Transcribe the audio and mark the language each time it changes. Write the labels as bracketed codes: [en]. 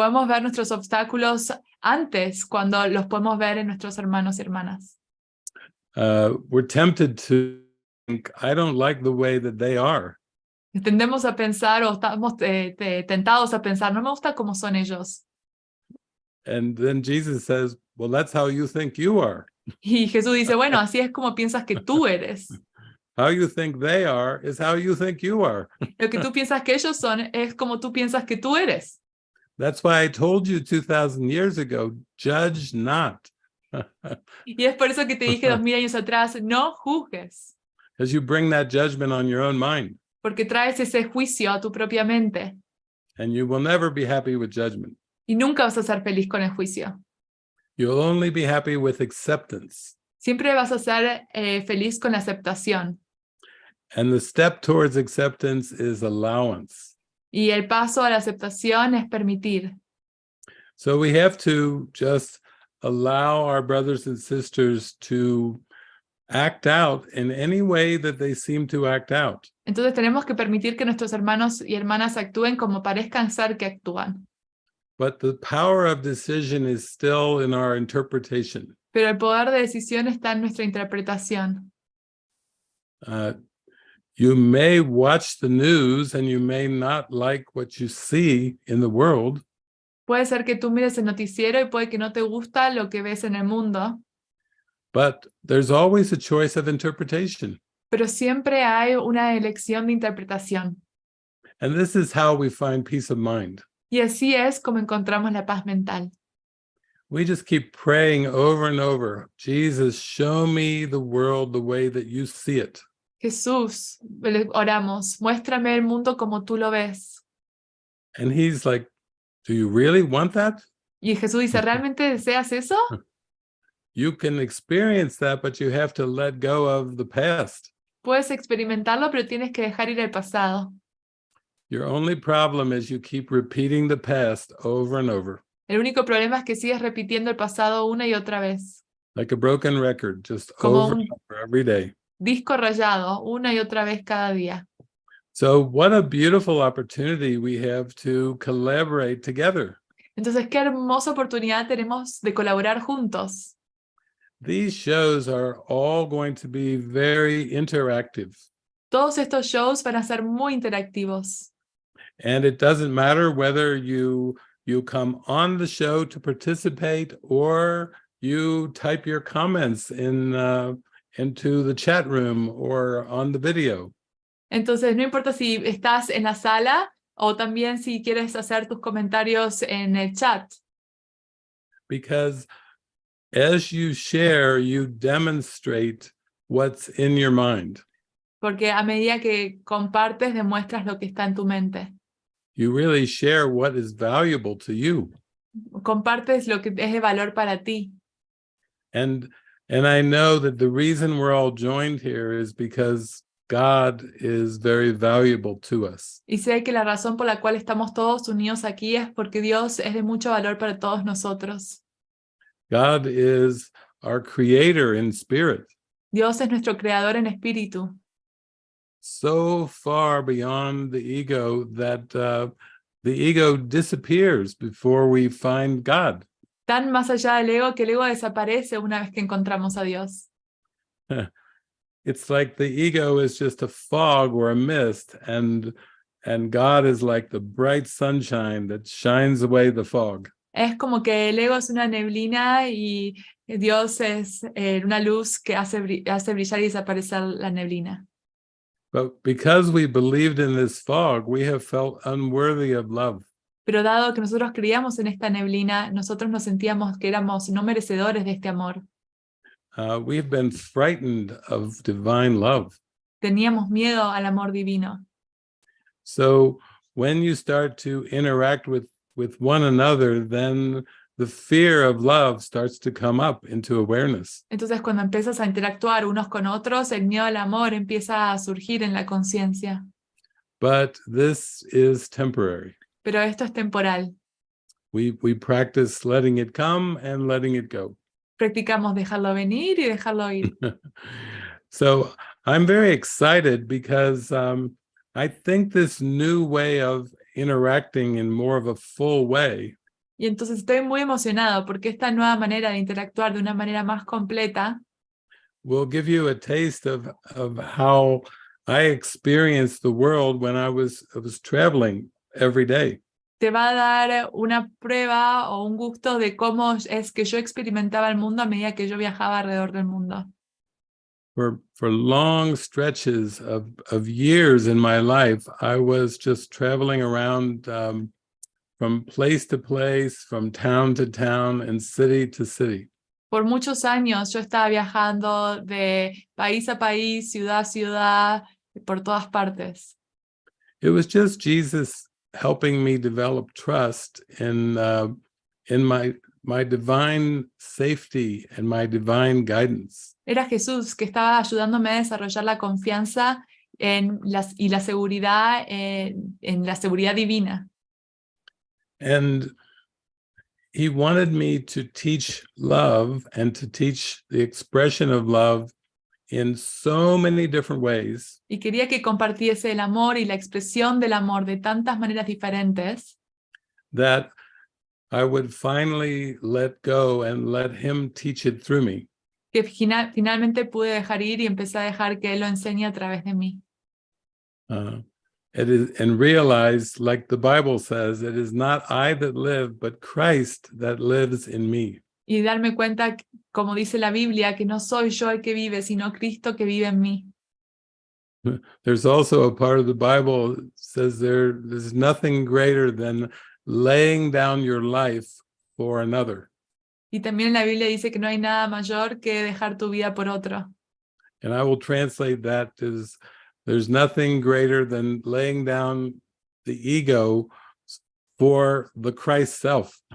[es] Podemos ver nuestros obstáculos antes cuando los podemos ver en nuestros hermanos y hermanas. [en] We're tempted to think, I don't like the way that they are. [es] Tendemos a pensar o estamos tentados a pensar, no me gusta cómo son ellos. [en] And then Jesus says, well, that's how you think you are. [es] Y Jesús dice, bueno, así es como piensas que tú eres. [en] How you think they are is how you think you are. [es] Lo que tú piensas que ellos son es como tú piensas que tú eres. [en] That's why I told you 2,000 years ago, judge not. [es] Y es por eso que te dije 2000 años atrás, no juzgues. [en] Because you bring that judgment on your own mind. [es] Porque traes ese juicio a tu propia mente. [en] And you will never be happy with judgment. [es] Y nunca vas a ser feliz con el juicio. [en] You'll only be happy with acceptance. [es] Siempre vas a ser feliz con la aceptación. [en] And the step towards acceptance is allowance. [es] Y el paso a la aceptación es permitir. [en] So we have to just allow our brothers and sisters to act out in any way that they seem to act out. [es] Entonces tenemos que permitir que nuestros hermanos y hermanas actúen como parezcan ser que actúan. [en] But the power of decision is still in our interpretation. [es] Pero el poder de decisión está en nuestra interpretación. [en] You may watch the news and you may not like what you see in the world, [es] Puede ser que tú mires el noticiero y puede que no te gusta lo que ves en el mundo, [en] but there's always a choice of interpretation. [es] pero siempre hay una elección de interpretación. [en] And this is how we find peace of mind. [es] Y así es como encontramos la paz mental. [en] We just keep praying over and over, Jesus, show me the world the way that you see it. [es] Jesús, oramos, muéstrame el mundo como tú lo ves. [en] And he's like, do you really want that? [es] Y Jesús dice, ¿realmente deseas eso? [en] You can experience that, but you have to let go of the past. [es] Puedes experimentarlo, pero tienes que dejar ir el pasado. [en] Your only problem is you keep repeating the past over and over. [es] El único problema es que sigues repitiendo el pasado una y otra vez. [en] Like a broken record, just [es] Como [en] over [es] un [en] and over every day. [es] disco rayado, una y otra vez cada día. [en] So what a beautiful opportunity we have to collaborate together. [es] Entonces, qué hermosa oportunidad tenemos de colaborar juntos. [en] These shows are all going to be very interactive. [es] Todos estos shows van a ser muy interactivos. [en] And it doesn't matter whether you come on the show to participate or you type your comments into the chat room or on the video. [es] Entonces, no importa si estás en la sala o también si quieres hacer tus comentarios en el chat. [en] Because as you share, you demonstrate what's in your mind. [es] Porque a medida que compartes, demuestras lo que está en tu mente. [en] You really share what is valuable to you. [es] Compartes lo que es de valor para ti. [en] And I know that the reason we're all joined here is because God is very valuable to us. [es] Y sé que la razón por la cual estamos todos unidos aquí es porque Dios es de mucho valor para todos nosotros. [en] God is our creator in spirit, [es] Dios es nuestro creador en espíritu, [en] so far beyond the ego that the ego disappears before we find God. [es] tan más allá del ego que el ego desaparece una vez que encontramos a Dios. [en] It's like the ego is just a fog or a mist, and God is like the bright sunshine that shines away the fog. [es] Es como que el ego es una neblina y Dios es una luz que hace brillar y desaparecer la neblina. [en] But because we believed in this fog, we have felt unworthy of love. [es] Pero dado que nosotros creíamos en esta neblina, nosotros nos sentíamos que éramos no merecedores de este amor. [en] We've been frightened of divine love. [es] Teníamos miedo al amor divino. [en] So when you start to interact with one another, then the fear of love starts to come up into awareness. [es] Entonces, cuando empiezas a interactuar unos con otros, el miedo al amor empieza a surgir en la conciencia. [en] But this is temporary. [es] Pero esto es temporal. [en] We practice letting it come and letting it go. [es] Practicamos dejarlo venir y dejarlo ir. [en] So I'm very excited because I think this new way of interacting in more of a full way [es] Y entonces estoy muy emocionado porque esta nueva manera de interactuar de una manera más completa [en] will give you a taste of how I experienced the world when I was traveling every day. [es] te va a dar una prueba o un gusto de cómo es que yo experimentaba el mundo a medida que yo viajaba alrededor del mundo. [en] For long stretches of years in my life, I was just traveling around from place to place, from town to town, and city to city. [es] Por muchos años yo estaba viajando de país a país, ciudad a ciudad, por todas partes. [en] It was just Jesus helping me develop trust in my divine safety and my divine guidance. [es] Era Jesús que estaba ayudándome a desarrollar la confianza y la seguridad en la seguridad divina. [en] And he wanted me to teach love and to teach the expression of love in so many different ways. [es] Y quería que compartiese el amor y la expresión del amor de tantas maneras diferentes, [en] That I would finally let go and let him teach it through me. [es] que finalmente pude dejar ir y empecé a dejar que Él lo enseñe a través de mí. [en] And realize, like the Bible says, it is not I that live, but Christ that lives in me. [es] Y darme cuenta, como dice la Biblia, que no soy yo el que vive, sino Cristo que vive en mí. [en] There's also a part of the Bible that says there's nothing greater than laying down your life for another. [es] Y también la Biblia dice que no hay nada mayor que dejar tu vida por otro. [en] And I will translate that as there's nothing greater than laying down the ego for the Christ self.